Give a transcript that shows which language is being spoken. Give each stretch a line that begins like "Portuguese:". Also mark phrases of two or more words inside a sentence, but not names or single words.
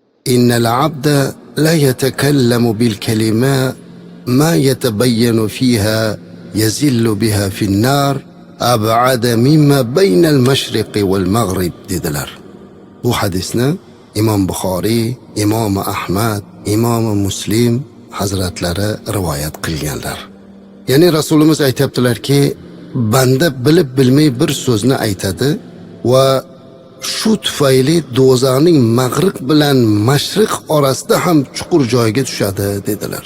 Arabic: إن العبد ليتكلم بالكلمة ما يتبين فيها يزل بها في النار أبعد مما بين المشرق والمغرب dedilar.
Uzbek: Bu hadisni Imom Buxoriy, Imom Ahmad, Imom Muslim hazratlari rivoyat qilganlar. Ya'ni Rasulimiz aytibdilarki, banda bilib bilmay bir so'zni aytadi va shu tufayli do'zaxning mag'rib bilan mashriq orasida ham chuqur joyga tushadi dedilar.